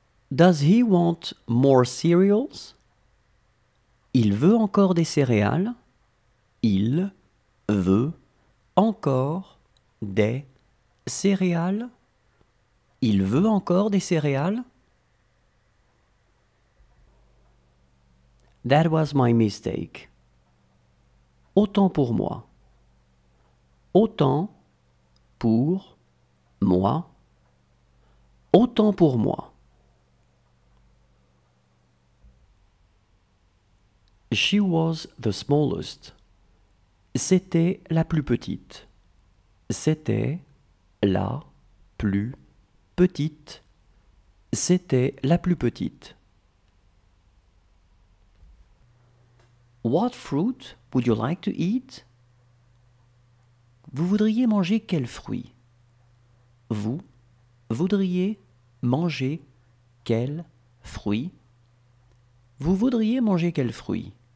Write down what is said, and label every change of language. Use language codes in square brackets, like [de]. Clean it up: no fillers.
[en] Does he want more cereals? [fr] Il veut encore des céréales. Il veut encore des céréales. Il veut encore des céréales. [en] That was my mistake. [fr] Autant pour moi. Autant pour moi. Autant pour moi. [en] She was the smallest. [fr] C'était la plus petite. C'était la plus petite. C'était la plus petite. [en] What fruit would you like to eat? [fr] Vous voudriez manger quel fruit? Vous voudriez manger quel fruit? Vous voudriez manger quel fruit?